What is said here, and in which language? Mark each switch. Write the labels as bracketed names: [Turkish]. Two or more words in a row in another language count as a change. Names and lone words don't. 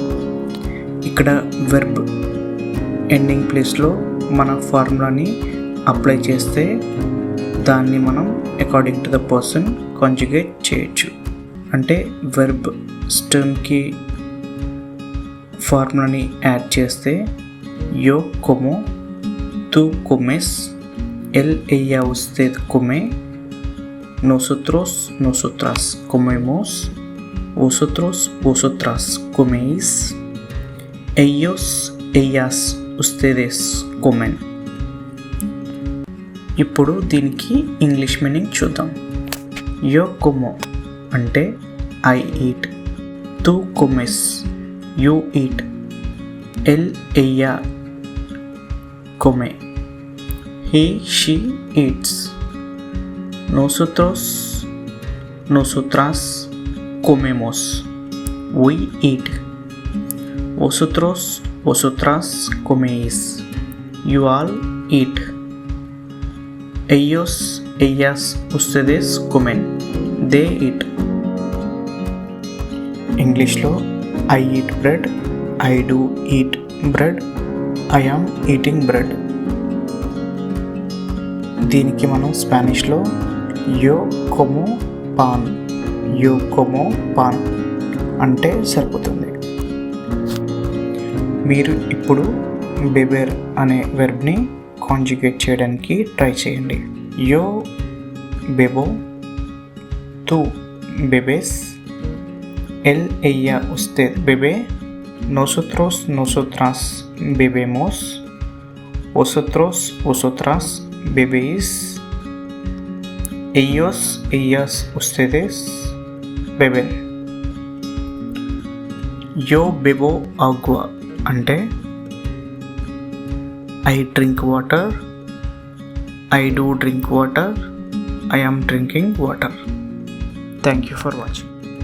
[Telugu] ఇక్కడ [English] verb ending [Telugu] ప్లేస్లో మన ఫార్ములాని అప్లై చేస్తే దాన్ని మనం [English] according to the person [Telugu] కాంజుగేట్ చేయొచ్చు. అంటే వెర్బ్ స్టెమ్కి ఫార్ములాని యాడ్ చేస్తే [Spanish] Yo como, tú comes, él ella usted come, nosotros nosotras comemos, vosotros vosotras coméis, ellos ellas ustedes comen. [Telugu] ఇప్పుడు దీనికి [English] English meaning [Telugu] చూద్దాం. [Spanish] Yo como అంటే [English] I eat, [Spanish] tú comes యూ ఈట్, él ella come [English] he she eats, [Spanish] nosotros nosotras comemos [English] we eat, [Spanish] vosotros vosotras coméis [English] you all eat, [Spanish] ellos ellas ustedes comen [English] they eat. ఇంగ్లీష్లో I eat bread, I do eat bread, I am eating bread. [Telugu] దీనికి మనం స్పానిష్లో [Spanish] Yo como pan [Telugu] అంటే సరిపోతుంది. మీరు ఇప్పుడు బెబెర్ అనే వెర్బ్ని కాంజుగేట్ చేయడానికి ట్రై చేయండి. [Spanish] Yo bebo, tú bebes, él ella usted bebe, nosotros nosotras bebemos, vosotros vosotras bebéis, ellos ellas ustedes beben. Yo bebo agua [English] అంటే I drink water, I do drink water, I am drinking water. Thank you for watching.